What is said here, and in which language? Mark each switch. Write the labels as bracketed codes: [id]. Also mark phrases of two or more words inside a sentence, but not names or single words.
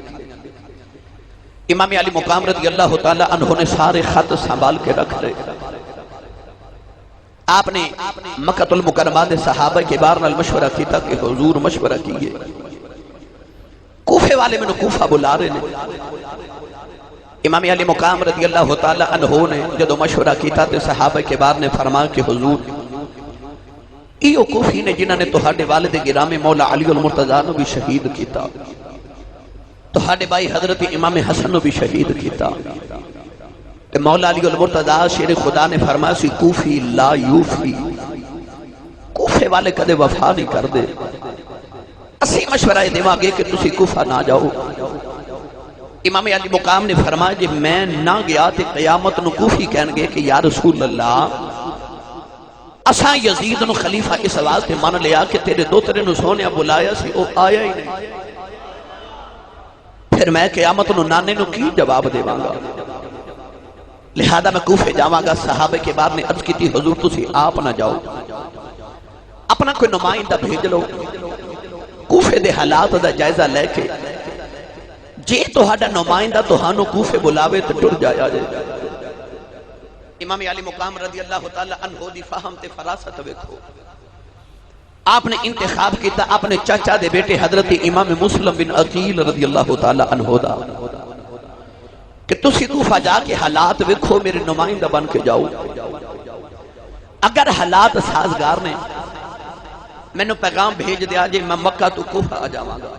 [pa] امام علی مقام [ar] رضی اللہ تعالیٰ عنہ [pa] نے سارے خط سنبھال کے رکھ لے۔ آپ نے مکہ المکرمہ دے صحابہ کے بار نال مشورہ کیتا کہ حضور مشورہ کیے، کوفے والے میں نے کوفہ بلا رہے نے۔ امام علی مقام [ar] رضی اللہ تعالیٰ عنہ [pa] نے جدو مشورہ کیتا تے صحابہ کے بار نے فرمایا کہ حضور ایو کوفی نے جنہاں نے تہاڈے والد گرامی مولا علی المرتضیٰ نو بھی شہید کیتا، تہاڈے بھائی حضرت امام حسن نو بھی شہید کیتا، تے مولا علی المرتضیٰ شیر خدا نے فرمایا سی [ar] کوفی لا یوفی، [pa] کوفے والے کدے وفا نہیں کر دے، اسی مشورہ دیواں گے کہ تسی کوفہ نہ جاؤ۔ امام علی مقام نے فرمایا جی میں نہ گیا تے قیامت نو کوفی کہن گے کہ [ar] یا رسول اللہ [pa] اساں یزید نو خلیفہ اس واسطے مان لیا کہ تیرے دوترے نو سونیا بلایا سی او آیا ہی نہیں، پھر میں قیامت نو نانے نو کی جواب دیواں گا، لہذا میں کوفے جاواں گا۔ صحابہ کے بعد نے عرض کی تھی حضور تسی آپ نہ جاؤ، اپنا کوئی نمائندہ بھیج لو، کوفے دے حالات دا جائزہ لے کے جے تہاڈا نمائندہ تہانوں کوفے بلاوے تو ٹر جایا جائے۔ امام علی مقام [ar] رضی اللہ تعالیٰ عنہ [pa] دی فہم تے فراست ویکھو، آپ نے انتخاب کیتا اپنے چاچا دے بیٹے حضرت امام مسلم بن عقیل [ar] رضی اللہ تعالیٰ عنہ [pa] دا کہ تسی کوفہ جا کے حالات ویکھو، میرے نمائندہ بن کے جاؤ، اگر حالات سازگار نے میں نے پیغام بھیج دیا جے میں مکہ تو کوفہ آ جاواں گا۔